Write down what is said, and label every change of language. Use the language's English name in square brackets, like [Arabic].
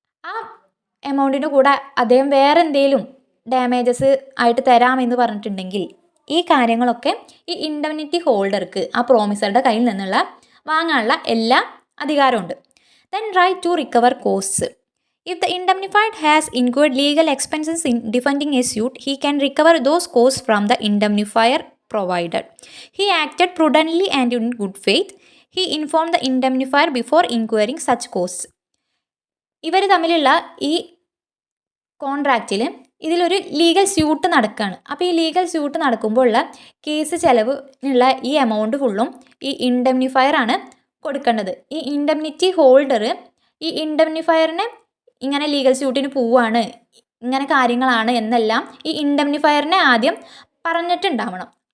[Malayalam] ആ എമൗണ്ടിൻ്റെ കൂടെ അദ്ദേഹം വേറെ എന്തെങ്കിലും ഡാമേജസ് ആയിട്ട് തരാമെന്ന് പറഞ്ഞിട്ടുണ്ടെങ്കിൽ ഈ കാര്യങ്ങളൊക്കെ ഈ ഇൻഡംനിറ്റി ഹോൾഡർക്ക് ആ പ്രോമിസറുടെ കയ്യിൽ നിന്നുള്ള വാങ്ങാനുള്ള എല്ലാ അധികാരമുണ്ട്. [English] Then right to recover costs. If the indemnified has incurred legal expenses in defending a suit, he can recover those costs from the indemnifier provided he acted prudently and in good faith. He informed the indemnifier before incurring such costs. [Malayalam] ഇവർ തമ്മിലുള്ള ഈ കോൺട്രാക്റ്റിൽ ഇതിലൊരു legal suit നടക്കുകയാണ്. അപ്പോൾ ഈ legal suit നടക്കുമ്പോൾ ഉള്ള case ചെലവിനുള്ള ഈ എമൗണ്ട് ഫുള്ളും ഈ ഇൻഡംനിഫയറാണ് കൊടുക്കേണ്ടത്. ഈ ഇൻഡംനിറ്റി ഹോൾഡർ ഈ ഇൻഡംനിഫയറിനെ ഇങ്ങനെ ലീഗൽ സ്യൂട്ടിന് പോവുകയാണ്, ഇങ്ങനെ കാര്യങ്ങളാണ് എന്നെല്ലാം ഈ ഇൻഡംനിഫയറിനെ ആദ്യം പറഞ്ഞിട്ടുണ്ടാവണം.